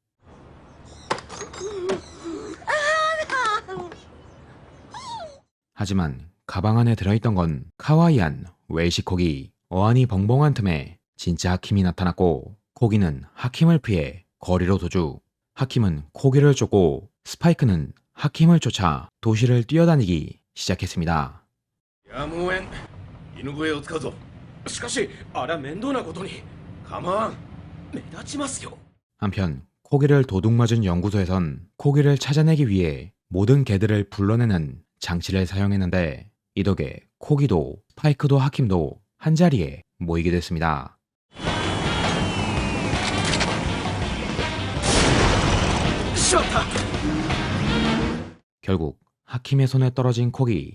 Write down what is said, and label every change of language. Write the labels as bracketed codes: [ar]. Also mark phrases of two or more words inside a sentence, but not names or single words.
[ko] 하지만 가방 안에 들어있던 건 카와이한 웰시코기. 어안이 벙벙한 틈에 진짜 하킴이 나타났고, 코기는 하킴을 피해 거리로 도주. 하킴은 코기를 쫓고 스파이크는 하킴을 쫓아 도시를 뛰어다니기 시작했습니다. [ja] やむをえん。犬笛を使うぞ。しかしあれは面倒なことに。構わん。目立ちますよ。 [ko] 한편 코기를 도둑맞은 연구소에선 코기를 찾아내기 위해 모든 개들을 불러내는 장치를 사용했는데, 이 덕에 코기도 스파이크도 하킴도 한자리에 모이게 됐습니다. 결국 하킴의 손에 떨어진 코기.